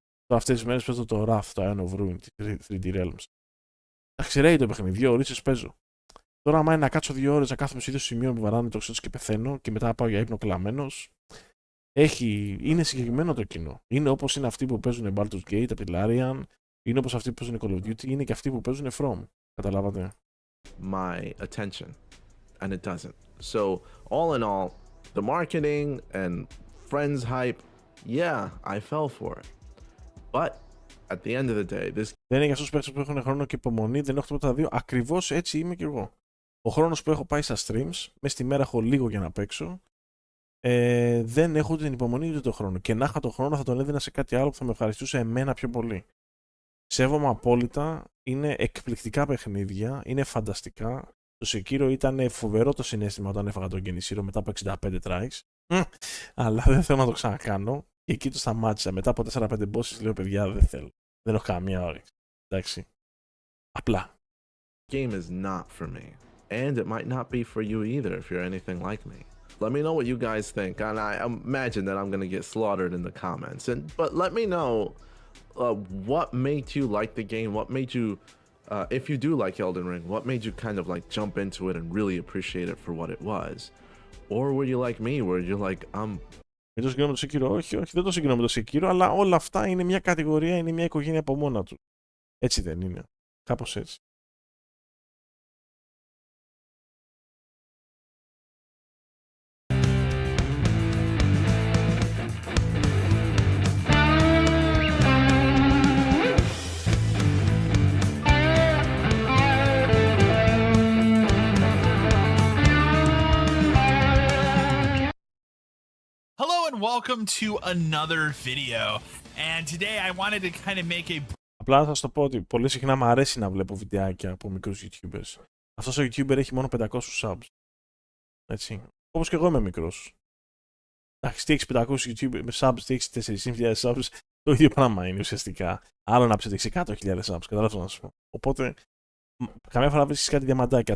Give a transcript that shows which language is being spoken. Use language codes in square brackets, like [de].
[el] Τώρα αυτές τις μέρες παίζω το Wrath, το Iron of Ruin, τη 3D Realms. Εντάξει, ρέει το παιχνίδι, 2 ώρες παίζω. Τώρα, άμα είναι να κάτσω 2 ώρες να κάθομαι στο ίδιο σημείο, με βαράνε το ξύτος και πεθαίνω και μετά πάω για ύπνο κλαμμένος. Είναι συγκεκριμένο το κοινό. Είναι όπως είναι αυτοί που παίζουν Baldur's Gate, από τη Larian, είναι όπως αυτοί που παίζουν Call of Duty, είναι και αυτοί που παίζουν From. Καταλάβατε. [en] My attention, and it doesn't. So, all in all, the marketing and friends hype, yeah, I fell for it. But at the end of the day, this. [el] Δεν είναι για αυτούς τους παίκτες που έχουν χρόνο και υπομονή, δεν έχω τίποτα τα δύο. Ακριβώς έτσι είμαι κι εγώ. Ο χρόνος που έχω πάει στα streams, μέσα στη μέρα έχω λίγο για να παίξω. Δεν έχω ούτε την υπομονή ούτε τον χρόνο. Και να είχα τον χρόνο θα τον έδινα σε κάτι άλλο που θα με ευχαριστούσε εμένα πιο πολύ. Σέβομαι απόλυτα. Είναι εκπληκτικά παιχνίδια. Είναι φανταστικά. Το Sekiro ήταν φοβερό το συναίσθημα όταν έφαγα τον Genishiro μετά από 65 tries. Αλλά δεν θέλω να το ξανακάνω. Και εκεί το σταμάτησα. Μετά από 4-5 bosses λέω παιδιά δεν θέλω. Δεν έχω καμία όρεξη. Εντάξει. Απλά. [en] Game is not for me. And it might not be for you either if you're anything like me. Let me know what you guys think, and I imagine that I'm gonna get slaughtered in the comments. But let me know what made you like the game. What made you, if you do like Elden Ring, what made you kind of like jump into it and really appreciate it for what it was? Or were you like me, where you're like, [el] Μην το συγκρίνω με το Sekiro, όχι, δεν το συγκρίνω με το Sekiro, αλλά όλα αυτά είναι μια κατηγορία, είναι μια οικογένεια από μόνα του. Έτσι δεν είναι. Κάπως έτσι. [en] And welcome to another video, and today I wanted to kind of make a. [el] Απλά θα σας το πω ότι πολύ συχνά μου αρέσει να βλέπω βιντεάκια από μικρούς YouTubers. Αυτός ο YouTuber έχει μόνο 500 subs. Έτσι. Όπως και εγώ είμαι μικρός. Εντάξει, τι έχεις 500 YouTube subs, τι έχεις 4.500 subs, το ίδιο πράγμα είναι ουσιαστικά. Άλλο να ψετε 100.000 subs, καταλάβω να σου πω. Οπότε, καμιά φορά βρίσκεις κάτι διαμαντάκια.